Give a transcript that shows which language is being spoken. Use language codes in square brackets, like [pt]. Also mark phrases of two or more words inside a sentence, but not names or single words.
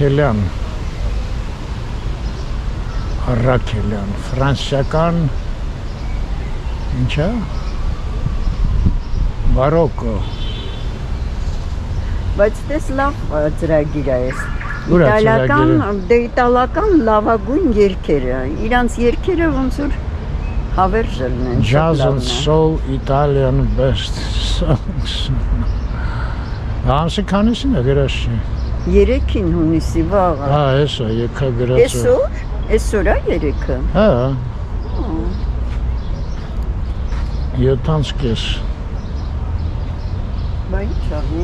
[hy] Արաքելյան, ֆրանսիական ինչա։ Բարոկո։ Բայց դες լավ ծրագիր է էս։ Ուր է ծրագիրը։ Իտալական լավագույն երգերը։ Իրանց երգերը ոնց որ հավերժելն են։ [en] Jazz and soul Italian best songs։ [hy] Ամսի քանիսին է գրած չի։ 3-ին հունիսի վաղը։ Հա, էսա եկա գրած։ Այսօր է 3-ը։ Հա։ 7:30։ Բա ինչ անի։